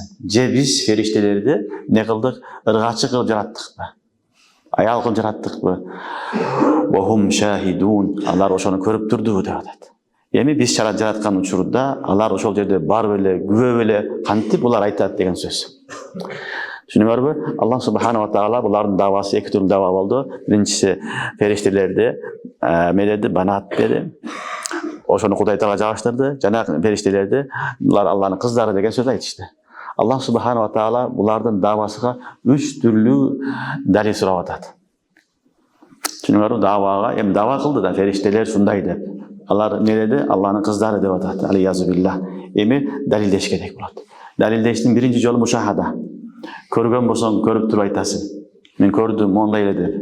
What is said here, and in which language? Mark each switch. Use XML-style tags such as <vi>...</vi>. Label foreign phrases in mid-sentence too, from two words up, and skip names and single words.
<ky>Же биз фериштелерди не кылдык? Ыргачы кылып жараттыкпы? Аял кылып жараттыкпы?</ky> <ar>وهم شاهدون.</ar> <ky>Алар ошону көрүп турду деп атат. Эми биз жараткан учурда алар ошол жерде барып эле, күбөп эле кантип булар айтат деген сөз. Түшүнүңөрбү?</ky> <ar>الله سبحانه وتعالى</ar> <ky>булардын давасы эки түрлүү дава болду. Биринчиси фериштелерди медеди, банат деди. Ошону Кудай Таала жагыштырды. Жана фериштелерди булар Алланын кыздары деген сөз айтышты.</ky> <ar>الله سبحانه وتعالى</ar> <ky>булардын давасыга 3 түрлүү далил сурап атат. Түшүнүңөрбү? Давага, эми дава кылды да фериштелер шундай деп. Алар не деди? Алланын кыздары деп атат.</ky> <ar>العياذ بالله.</ar> <ky>Эми далилдеш керек болот. Далилдештин биринчи жолу мушахада. Көргөн болсоң, көрүп туруп айтасың. Мен көрдүм, мондай эле деп.</ky>